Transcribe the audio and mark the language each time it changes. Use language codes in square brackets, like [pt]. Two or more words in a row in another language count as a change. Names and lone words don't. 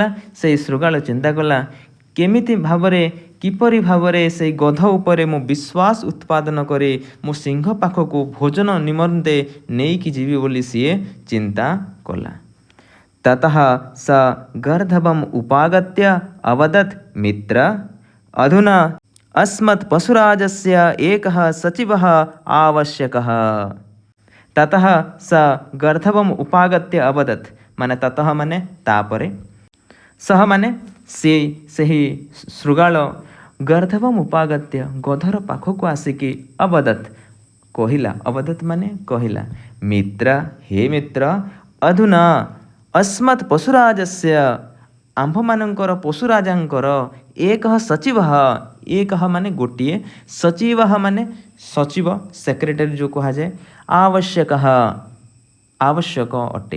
[or] ସେଇ ଶୃଗାଳ ଚିନ୍ତା କଲା କେମିତି ଭାବରେ କିପରି ଭାବରେ ସେଇ ଗଧ ଉପରେ ମୁଁ ବିଶ୍ୱାସ ଉତ୍ପାଦନ କରି ମୁଁ ସିଂହ ପାଖକୁ ଭୋଜନ ନିମନ୍ତେ ନେଇକି ଯିବି ବୋଲି ସିଏ ଚିନ୍ତା କଲା। [sa] ତତଃ ସ ଗର୍ଦ୍ଧବମ୍ ଉପାଗତ୍ୟ ଅବଦତ୍ ମିତ୍ର ଅଧୁନା अस्मत् पशुराजस्य एकः सचिवः आवश्यकः। ततः स गर्धवम् उपागत्य अवदत् [or] ମାନେ ତତଃ ମାନେ ତାପରେ, ସହ ମାନେ ସେହି ଶୃଗାଳ [sa] ଗର୍ଦ୍ଧବମ୍ ଉପାଗତ୍ୟ [or] ଗଧର ପାଖକୁ ଆସିକି ଅବଦତ୍ କହିଲା। ଅବଦତ୍ ମାନେ କହିଲା, ମିତ୍ର ହେ ମିତ୍ର, [sa] ଅଧୁନା अस्मत् ପଶୁରାଜସ୍ୟ [or] ଆମ୍ଭମାନଙ୍କର ପଶୁରାଜାଙ୍କର [sa] ଏକଃ ସଚିବଃ [or] ଏକଃ ମାନେ ଗୋଟିଏ, ସଚିବଃ ମାନେ ସଚିବ ସେକ୍ରେଟାରୀ ଯେଉଁ କୁହାଯାଏ, ଆବଶ୍ୟକଃ ଆବଶ୍ୟକ ଅଟେ।